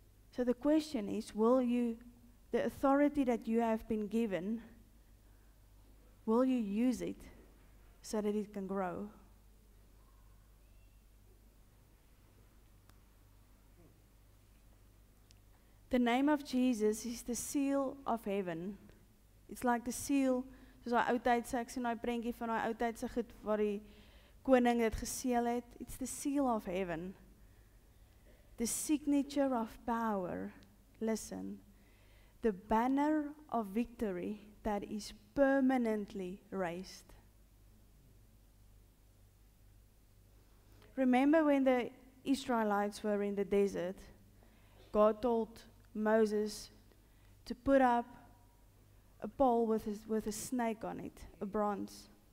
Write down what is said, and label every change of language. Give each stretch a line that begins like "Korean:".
English: So the question is, will you, the authority that you have been given, will you use it so that it can grow? The name of Jesus is the seal of heaven. It's like the seal,
Afrikaans: soos daai oudtydse, ek sien daai prentjie van daai oudtydse goed waar die koning dit geseël het.
English: It's the seal of heaven. The signature of power. Listen, the banner of victory that is permanently raised. Remember when the Israelites were in the desert, God told Moses to put up a pole with a snake on it, a bronze.